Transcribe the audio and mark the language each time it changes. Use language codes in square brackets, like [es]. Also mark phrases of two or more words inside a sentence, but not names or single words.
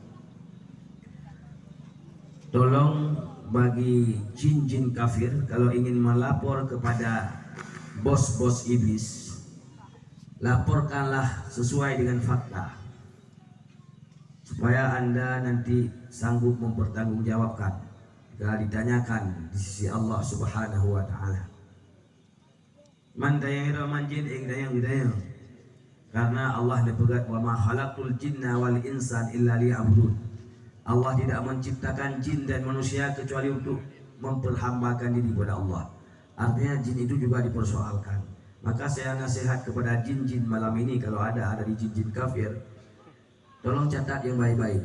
[id] Tolong bagi jin-jin kafir, kalau ingin melapor kepada bos-bos iblis, laporkanlah sesuai dengan fakta. supaya Anda nanti sanggup mempertanggungjawabkan jika ditanyakan di sisi Allah [ar] Subhanahu wa taala. Man dayang manjin ing dayang dayang. [id] Karena Allah berpegat [ar] wa ma khalaqtul jinna wal insan illa liya'budun. [id] Allah tidak menciptakan jin dan manusia kecuali untuk memperhambakan diri kepada Allah. Artinya jin itu juga dipersoalkan. Maka saya nasihat kepada jin-jin malam ini, kalau ada di jin-jin kafir, tolong catat yang baik-baik.